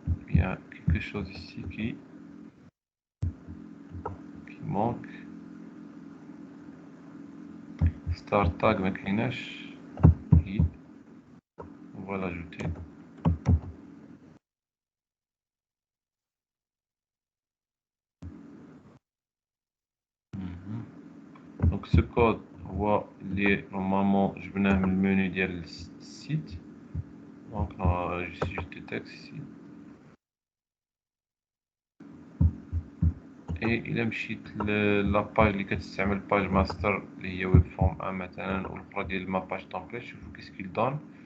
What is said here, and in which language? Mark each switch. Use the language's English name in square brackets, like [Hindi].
[French] Il y a quelque chose ici qui manque. [Arabic] Start tag ما كايناش. [French] On va l'ajouter. Donc ce code [Arabic] هو اللي normalement جبناه من المنيو ديال السيت. [French] Donc ici juste le texte ici. [Arabic] اي الا مشيت لاباج اللي كتستعمل باج ماستر اللي هي ويب فورم 1 مثلا والاخرى ديال ما باج تمبليت، شوفوا [French] كيس كيل دون.